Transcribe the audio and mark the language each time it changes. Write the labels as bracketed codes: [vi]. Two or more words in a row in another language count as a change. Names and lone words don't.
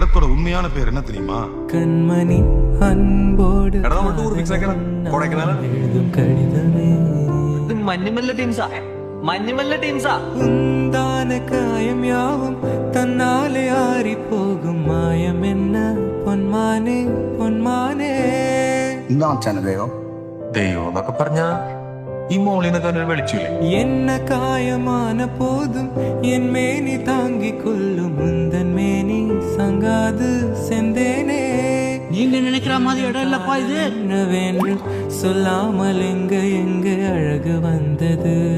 [ta] உண்மையான பேர் என்ன தெரியுமா? கண்மணி அன்போடு எழுதும் கடிதமே உந்தான காயம் யாவும் தன்னாலே ஆறி போகும் மாயம் என்ன பொன்மானே பொன்மானே [ml] ദൈവം എന്നൊക്കെ പറഞ്ഞ ഈ മോളിനെ തന്നെ വിളിച്ചില്ലേ? [ta] என்ன காயமான போதும் என் மேனி தாங்கிக் கொள்ளும் முந்தன் மேனி சங்காது செந்தேனே. நீங்க நினைக்கிற மாதிரி இடம் இல்லப்பா இது. என்னவென்று சொல்லாமல் எங்க எங்க அழகு வந்தது.